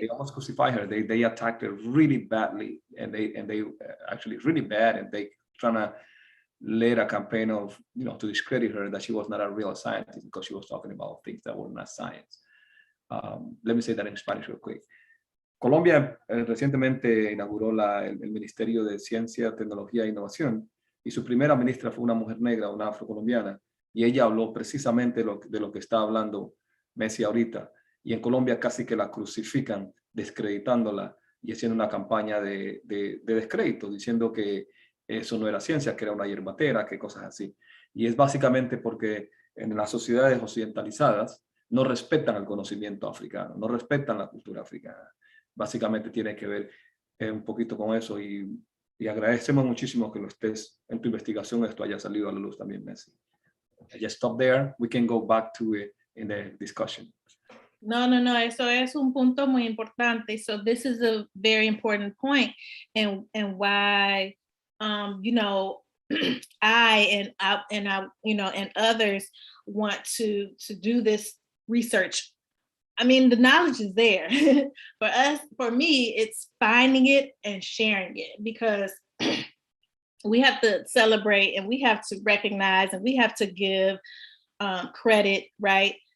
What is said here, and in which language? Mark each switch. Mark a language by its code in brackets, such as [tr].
[en] They almost crucified her. They attacked her really badly, and they actually really bad, and they trying to led a campaign of, to discredit her, that she was not a real scientist because she was talking about things that were not science. Let me say that in Spanish real quick. [es] Colombia recientemente inauguró el Ministerio de Ciencia, Tecnología e Innovación, y su primera ministra fue una mujer negra, una afrocolombiana, y ella habló precisamente de lo que está hablando Messi ahorita. Y en Colombia casi que la crucifican, descreditándola y haciendo una campaña de descrédito, diciendo que eso no era ciencia, que era una hierbatera, que cosas así. Y es básicamente porque en las sociedades occidentalizadas no respetan el conocimiento africano, no respetan la cultura africana. Básicamente tiene que ver un poquito con eso, y agradecemos muchísimo que lo estés en tu investigación, esto haya salido a la luz también, Messi. [en] I just stop there. We can go back to it in the discussion. [es] No, eso es un punto muy importante. [en] So this is a very important point, and why I and others want to do this research. I mean, the knowledge is there. For me, it's finding it and sharing it, because we have to celebrate, and we have to recognize, and we have to give credit, right?